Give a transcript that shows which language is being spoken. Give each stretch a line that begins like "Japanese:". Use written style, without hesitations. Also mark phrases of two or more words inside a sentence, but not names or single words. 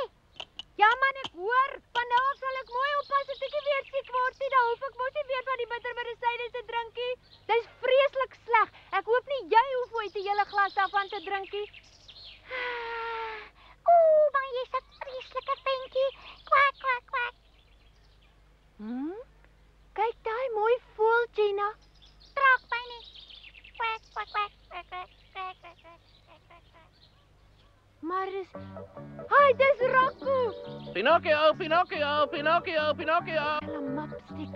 Afrikaans: Ja man, ek hoor. Van nou af sal ek mooi oppas as ek nie weer siek word nie. Dan hoef ek mos nie weer van die bittermedisyne te drink nie. Dis vreeslik sleg. Ek hoop nie jy hoef ooit 'n hele glas daarvan te drink nie. Maar jy's 'n vreeslike ventjie. Kwak, kwak, kwak. Kyk daai mooi voël, Gina. Trek my nie. Kwak, kwak, kwak, kwak, kwak, kwak, kwak, kwak. Maar dis Rocco. Pinocchio. Hulle mapsticks.